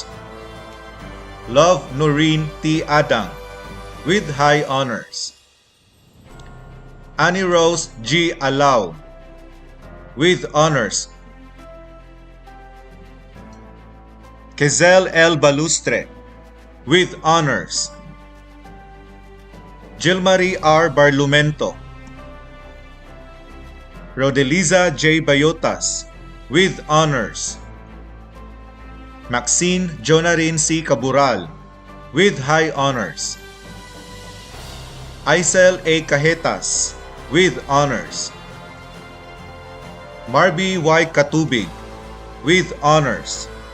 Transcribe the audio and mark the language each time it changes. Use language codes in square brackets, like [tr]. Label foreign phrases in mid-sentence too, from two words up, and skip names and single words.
[en] Love Noreen T. Adang, with high honors. Annie Rose G. Alao, with honors. Kezel L. Balustre, with honors. Gilmarie R. Barlumento. Rodeliza J. Bayotas, with honors. Maxine Jonarin C. Cabural, with high honors. Aisel A. Cajetas, with honors. Marby Y. Katubig, with honors.